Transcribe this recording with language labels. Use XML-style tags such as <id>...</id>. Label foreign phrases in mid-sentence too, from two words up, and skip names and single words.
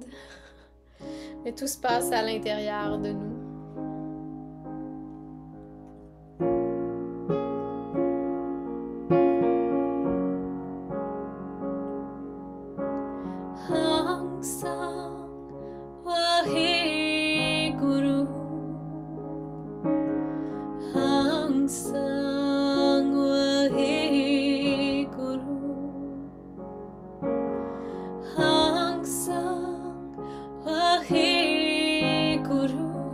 <fr>Mais tout se passe à l'intérieur de nous.</fr> <pa>ਅੰਗ ਸੰਗ ਵਾਹੇ ਗੁਰੂ. ਅੰਗ ਸੰਗ ਵਾਹੇ ਗੁਰੂ. ਅੰਗ ਸੰਗ ਵਾਹੇ ਗੁਰੂ.</pa>